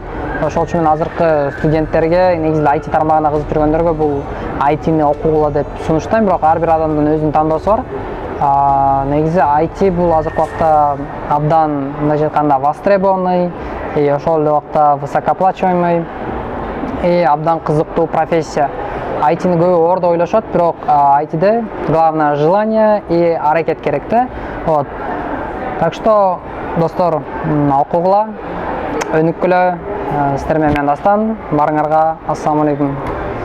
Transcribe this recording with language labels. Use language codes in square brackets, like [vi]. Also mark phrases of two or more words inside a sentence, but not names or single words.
[ky] Ошол үчүн мен азыркы студенттерге, негизи IT тармагына кызыгып жүргөндөргө бул IT-ни окугула деп сунуштайм, бирок ар бир адамдын өзүнүн тандоосу бар. Негизи IT бул азыркы убакта абдан мындай айтканда востребованный, ошол эле убакта высокооплачиваемый, абдан кызыктуу профессия. IT-ни көбү оор деп ойлошот, бирок IT-де [ru] главное желание и [ky] аракет керек да. [ru] Вот. Так что, [ky] достор, окугула, өнүккүлө, сиздер менен мен Дастан, баарыңарга [ar] السلام عليكم.